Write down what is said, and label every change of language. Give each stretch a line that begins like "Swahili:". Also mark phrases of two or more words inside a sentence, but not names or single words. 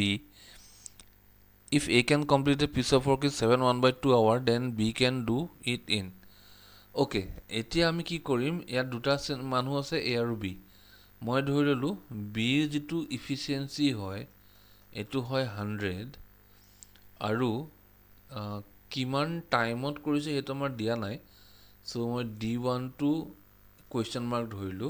English: If A can complete a piece of work in 7/1/2 hours, then B can do it in.
Assamese: Okay, এতিয়া আমি কি কৰিম, ইয়াত দুটা মানুহ আছে A আৰু B। মই ধৰি ল'লোঁ Bৰ যিটো ইফিচিয়েঞ্চি হয় এইটো হয় 100, আৰু কিমান টাইমত কৰিছে সেইটো আমাৰ দিয়া নাই, চ' মই D1টো
English: question mark
Assamese: ধৰিলোঁ।